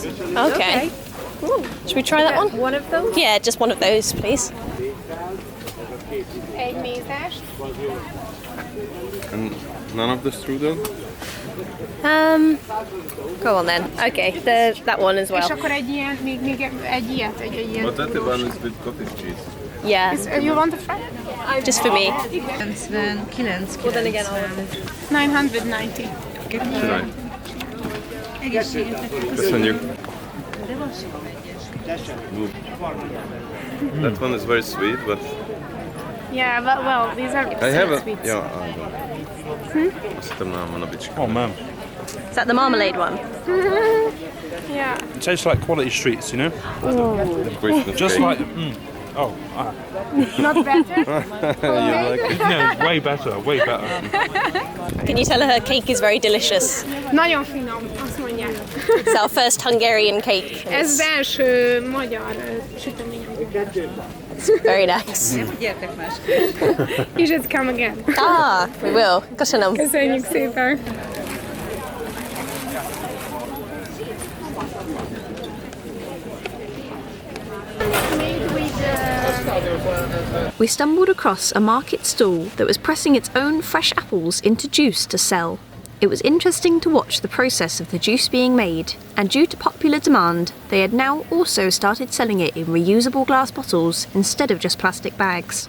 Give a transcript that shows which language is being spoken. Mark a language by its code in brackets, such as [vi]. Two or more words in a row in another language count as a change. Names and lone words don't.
[en] Okay. Should we try that one? One of those? Yeah, just one of those, please. [hu] Egy mézest. [en] And none of the strudel? Go on then. Okay, that one as [hu] És [en] well. [hu] akkor egy ilyen, még egy ilyet, egy ilyen. [en] But that one is with cottage cheese. Yeah, You want to try? just for me. 99. Well, then again, I'll 990. [hu] Köszönjük. [en] That one is very sweet, but Yeah, but well, these are I have a... sweets. Yeah, I don't. [hu] Azt hittem nálam van a bicska. [en] Oh man. Is that the marmalade one? Yeah. It tastes like quality streets, you know? Christmas Just cake. like. Oh, Not better? You like it? no, way better, way better. Can you tell her cake is very delicious? [hu] Nagyon finom, azt mondják. [en] It's our first Hungarian cake. [hu] Ez az első magyar süteményünk. [en] Very nice. You should come again. Ah, we will. [hu] Köszönöm. Köszönjük szépen. [en] We stumbled across a market stall that was pressing its own fresh apples into juice to sell. It was interesting to watch the process of the juice being made, and due to popular demand, they had now also started selling it in reusable glass bottles instead of just plastic bags.